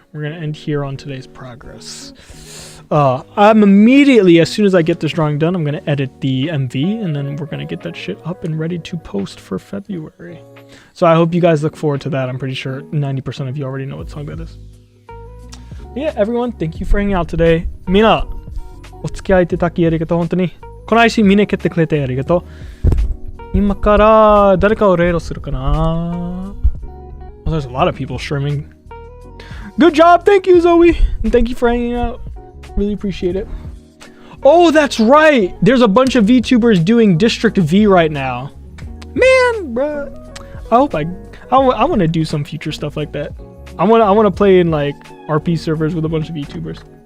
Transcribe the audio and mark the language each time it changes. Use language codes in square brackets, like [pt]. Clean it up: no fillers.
[en] We're gonna end here on today's progress. I'm immediately, as soon as I get this drawing done, I'm gonna edit the MV, and then we're gonna get that shit up and ready to post for February. So I hope you guys look forward to that. I'm pretty sure 90% of you already know what song that is. Yeah, everyone, thank you for hanging out today. [ja] みんな、お付き合いいただきありがとう、本当に。この配信見に来てくれてありがとう。今から誰かをレイドするかな? [en] Well, there's a lot of people streaming. Good job, thank you, Zoe, and thank you for hanging out. Really appreciate it. Oh, that's right. There's a bunch of VTubers doing District V right now. Man, bruh. I want to do some future stuff like that. I want to play in like RP servers with a bunch of VTubers.